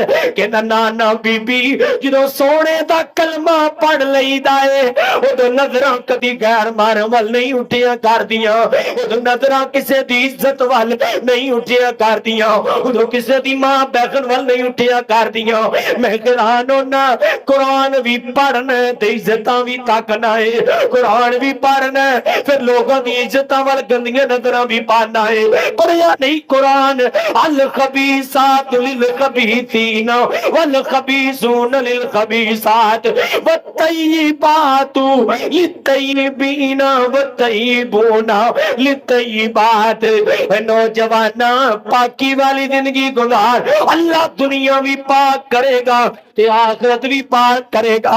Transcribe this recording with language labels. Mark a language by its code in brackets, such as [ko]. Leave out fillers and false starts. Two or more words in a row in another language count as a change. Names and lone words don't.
[pa] کہندا نا نا بی بی جو سونے دا کلمہ پڑھ لئیدا ہے اودوں نظراں کدی غیر مار ول نہیں اٹھیا کردیاں، اودوں نظراں کسے دی عزت ول نہیں اٹھیا کردیاں، اودوں کسے دی ماں بہن ول نہیں اٹھیا کردیاں. میں قرآن ہونا قرآن بھی پڑھنا تے عزتاں بھی تکنا ہے، قرآن بھی پڑھنا پھر لوگاں دی عزتاں ول گندیاں نظراں بھی پانا ہے. پڑھیا نہیں قرآن [ar] الخبيثات للخبيثين والخبيثون للخبيثات والطيبات للطيبين والطيبون للطيبات. [pa] نوجواناں پاکی والی زندگی گزار، اللہ دنیا بھی پاک کرے گا تے آخرت بھی پاک کرے گا.